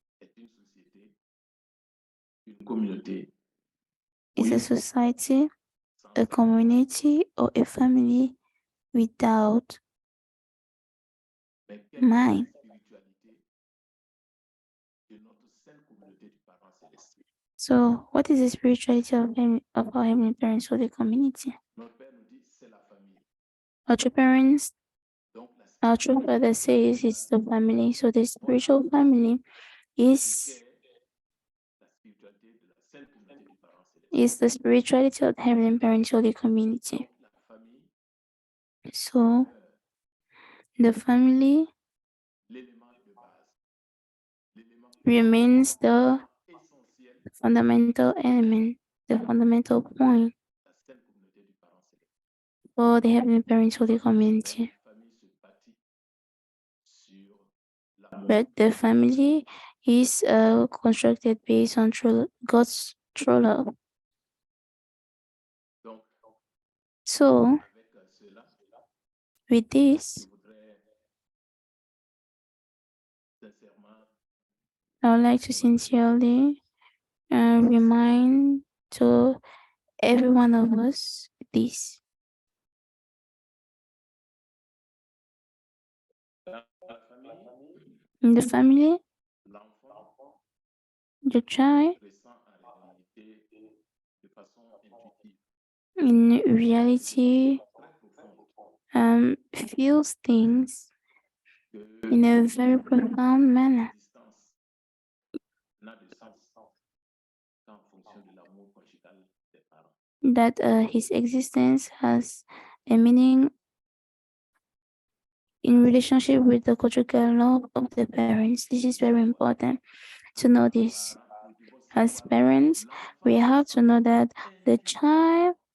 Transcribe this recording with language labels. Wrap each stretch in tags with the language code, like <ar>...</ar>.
<fr>est une société, une communauté</fr> <en>is a society,</en> <fr>sans</fr> <en>a community, or a family without</en> <fr>mais quelle est</fr> <en>mind.</en> <fr>la spiritualité de notre sainte communauté du parent céleste.</fr> <en>So, what is the spirituality of our heavenly parents or the community?</en> <fr>Notre Père nous dit c'est la famille.</fr> <en>Our true parents,</en> <fr>Donc</fr> <en>our true father says it's the family. So, the spiritual family is</en> <fr>la spiritualité de la sainte communauté du parent céleste.</fr> <en>the spirituality of the heavenly parents or the community.</en> <fr>Donc la famille,</fr> <en>So, the family</en> <fr>l'élément de base, l'élément</fr> <en>remains the</en> <fr>essentiel</fr> <en>fundamental element, the fundamental point</en> <fr>de la sainte communauté du parent céleste.</fr> <en>for the heavenly parents or the community.</en> <fr>La famille se bâtit sur l'amour.</fr> <en>But the family is constructed based on God's true love. So,</en> <fr>avec cela,</fr> <en>with</en> <fr>je</fr> <en>this,</en> <fr>voudrais sincèrement</fr> <en>I would like to sincerely remind to every one of us this.</en> <fr>dans la famille,</fr> <en>In the family,</en> <fr>l'enfant</fr> <en>the child</en> <fr>ressent en réalité de façon intuitive,</fr> <en>in reality</en> <fr>très profonde,</fr> <en>feels things</en> <fr>que</fr> <en>in a very profound manner</en> <fr>l'existence n'a de sens qu'en fonction de l'amour conjugal des parents.</fr> <en>that his existence has a meaning in relationship with the conjugal love of the parents. This is very important to know this.</en> <fr>Parents, nous devons</fr> <en>As</en> <fr>savoir que</fr> <en>parents, we</en> <fr>l'enfant</fr> <en>have to know that the child</en>